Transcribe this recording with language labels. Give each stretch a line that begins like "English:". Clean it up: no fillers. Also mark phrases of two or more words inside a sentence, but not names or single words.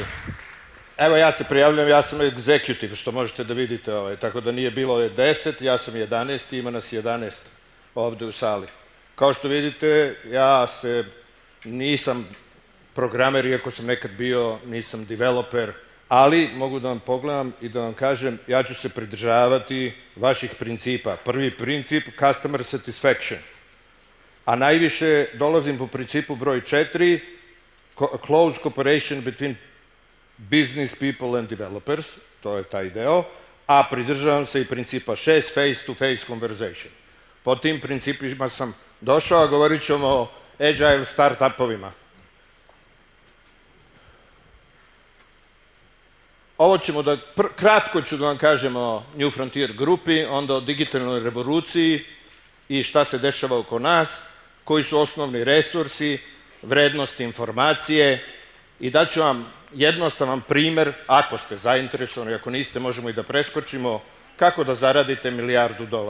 Serbian: Evo ja se prijavljam, ja sam executive, što možete da vidite, tako da nije bilo 10, ja sam 11, ima nas 11 ovde u sali. Kao što vidite, ja nisam programer, iako sam nekad bio, nisam developer, ali mogu da vam pogledam i da vam kažem, ja ću se pridržavati vaših principa. Prvi princip,
English: customer satisfaction.
Serbian: A najviše dolazim po principu broj 4,
English: close cooperation between business people and developers,
Serbian: to je taj deo, a pridržavam se i principa 6,
English: face-to-face conversation.
Serbian: Po tim principima sam došao, a govorit ćemo o agile start-upovima. Ovo ćemo da, kratko ću da vam kažem o New Frontier grupi, onda o digitalnoj revoluciji i šta se dešava oko nas, koji su osnovni resursi, vrednosti informacije i daću vam jednostavan primer, ako ste zainteresovani, ako niste, možemo i da preskočimo, kako da zaradite $1 milijardu.